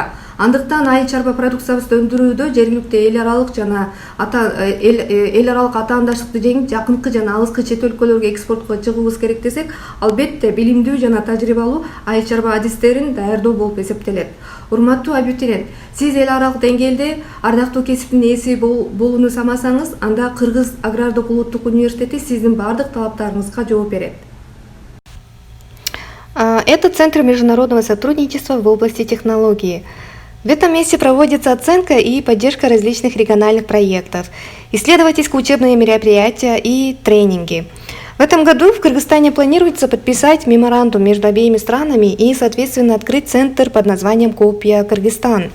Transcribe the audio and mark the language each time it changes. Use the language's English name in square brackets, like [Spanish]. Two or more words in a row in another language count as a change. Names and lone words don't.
[Kyrgyz] Андыктан айыл чарба продукциябызды өндүрүүдө жергиликтүү эл аралык жана эл аралык атаандашты жеңип, жакынкы жана алыскы чет өлкөлөргө экспортко чыгуубуз керек десек, албетте билимдүү жана тажрыйбалуу айыл чарба адистерин даярдоо болуп эсептелет. Урматтуу абитуриент, сиз эл аралык деңгээлде ардактуу кесиптин ээси болууну самасаңыз, анда Кыргыз агрардык улуттук университети сиздин бардык талаптарыңызга жооп берет. [Russian] Это Центр международного сотрудничества в области технологии. В этом месте проводится оценка и поддержка различных региональных проектов, исследовательско-учебные мероприятия и тренинги. В этом году в Кыргызстане планируется подписать меморандум между обеими странами и, соответственно, открыть центр под названием «Копия Кыргызстан».